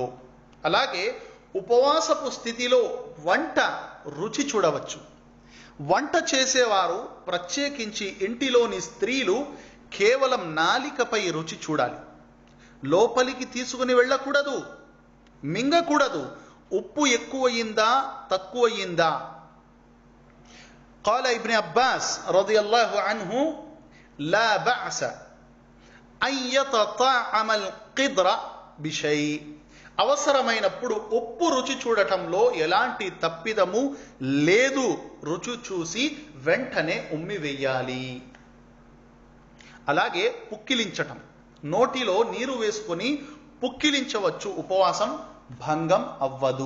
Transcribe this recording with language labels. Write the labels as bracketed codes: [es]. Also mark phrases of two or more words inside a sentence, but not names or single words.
[te] అలాగే ఉపవాసపు స్థితిలో వంట రుచి చూడవచ్చు. వంట చేసేవారు, ప్రత్యేకించి ఇంటిలోని స్త్రీలు, కేవలం నాలికపై రుచి చూడాలి. లోపలికి తీసుకుని వెళ్ళకూడదు, మింగకూడదు. ఉప్పు ఎక్కువయిందా తక్కువయిందా? [ar] قال ابن عباس رضي الله عنه لا بأس أن يتطعم القدر بشيء. [te] అవసరమైనప్పుడు ఉప్పు రుచి చూడటంలో ఎలాంటి తప్పిదము లేదు. రుచి చూసి వెంటనే ఉమ్మివేయాలి. అలాగే పుక్కిలించటం, నోటిలో నీరు వేసుకొని పుక్కిలించవచ్చు, ఉపవాసం భంగం అవ్వదు.